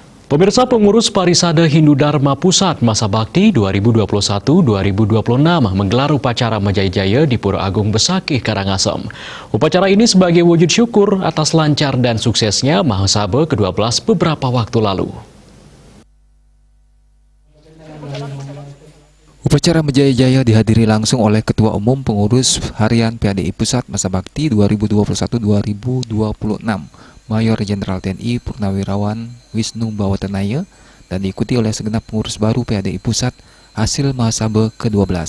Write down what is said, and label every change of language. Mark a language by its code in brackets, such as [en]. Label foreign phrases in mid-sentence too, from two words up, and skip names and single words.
[id] Pemirsa, pengurus Parisade Hindu Dharma Pusat Masa Bakti 2021-2026 menggelar upacara Majaya di Pura Agung Besakih, Karangasem. Upacara ini sebagai wujud syukur atas lancar dan suksesnya Mahasabha ke-12 beberapa waktu lalu. Upacara Majaya dihadiri langsung oleh Ketua Umum Pengurus Harian PADI Pusat Masa Bakti 2021-2026, Mayor Jenderal TNI Purnawirawan Wisnu Bawatanaya, dan diikuti oleh segenap pengurus baru PADI Pusat hasil Mahasabha ke-12.